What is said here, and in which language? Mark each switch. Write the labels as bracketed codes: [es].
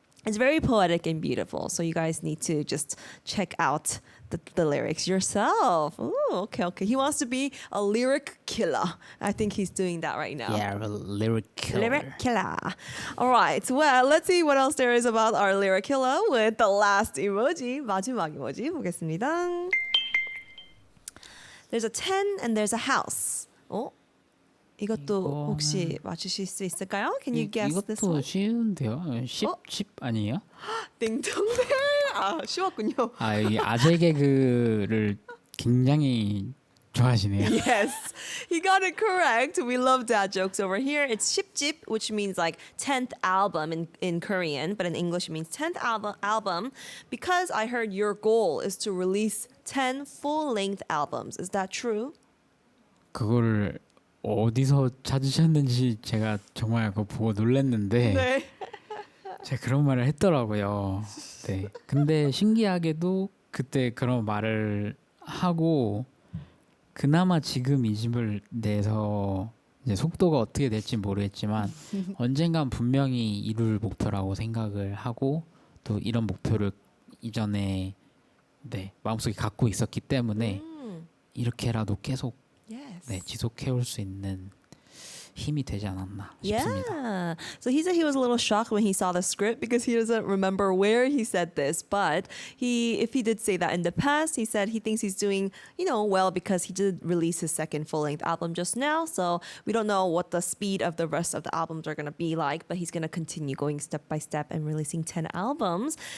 [en] It's very poetic and beautiful. So you guys need to just check out the lyrics yourself. Ooh, okay. He wants to be a lyric killer. I think he's doing that right now. Yeah, a lyric killer. Lyric killer. All right. Well, let's see what else there is about our lyric killer with the last emoji. [ko] 마지막 emoji 보겠습니다. [en] There's a 10 and there's a house. [ko] 이것도 혹시 맞추실 수 있을까요? [en] Can you guess this [ko] 이것도 [en] one? [ko] 쉬운데요. 10 아니에요? 띵동댕. 쉬웠군요. 이 아재 개그를 굉장히 좋아하시네요. [en] Yes, he got it correct. We love dad jokes over here. It's 10집, which means like 10th album in Korean, but in English it means 10th album. Because I heard your goal is to release 10 full-length albums. Is that true? [ko] 그거를 어디서 찾으셨는지 제가 정말 그거 보고 놀랐는데 네. 제가 그런 말을 했더라고요. 네. 근데 신기하게도 그때 그런 말을 하고 그나마 지금 이 집을 내서 이제 속도가 어떻게 될지 모르겠지만 언젠간 분명히 이룰 목표라고 생각을 하고 또 이런 목표를 이전에 네, 마음속에 갖고 있었기 때문에 이렇게라도 계속 [en] Yes. [ko] 네, 지속해 올 수 있는 힘이 되지 않았나 싶습니다. [en] Yeah. So he said he was a little shocked when he saw the script because he doesn't remember where he said this. But if he did say that in the past, he said he thinks he's doing, well because he did release his second full-length album just now. So we don't know what the speed of the rest of the albums are going to be like, but he's going to continue going step by step and releasing 10 albums.